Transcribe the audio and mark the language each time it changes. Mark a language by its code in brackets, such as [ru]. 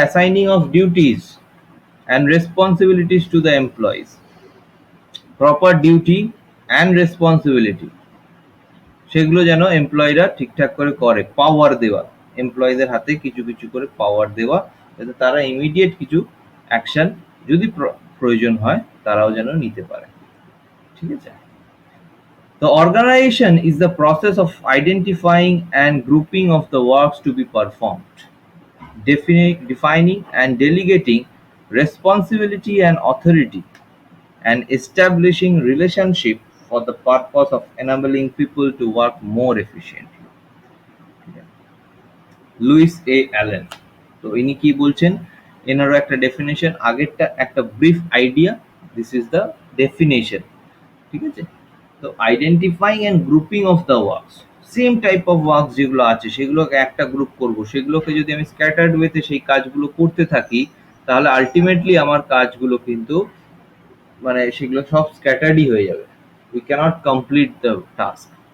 [en] assigning of duties and responsibilities to the employees, [bn] proper duty and responsibility সেগুলো যেন এমপ্লয়িরা ঠিকঠাক করে করে, পাওয়ার দেওয়া, এমপ্লয়ীদের হাতে কিছু কিছু করে পাওয়ার দেওয়া, যাতে তারা ইমিডিয়েট কিছু অ্যাকশন যদি প্রয়োজন হয় তারাও যেন নিতে পারে, ঠিক আছে। [en] The organization is the process of identifying and grouping of the works to be performed, defining and delegating responsibility and authority, and establishing relationship for the purpose of enabling people to work more efficiently. [bn] Luis A Allen, তো ইনি কি বলছেন, এনারও একটা definition, আগেরটা একটা brief idea, [en] this is the definition, [bn] ঠিক আছে। তো [en] identifying and grouping of the works, same type of works [bn] যেগুলো আছে সেগুলোকে একটা গ্রুপ করব, সেগুলোকে যদি আমি স্ক্যাটার্ড ওয়েতে সেই কাজগুলো করতে থাকি তাহলে আলটিমেটলি আমার কাজগুলো কিন্তু মানে সেগুলো সব স্ক্যাটার্ডই হয়ে যাবে, [en] We cannot complete the task.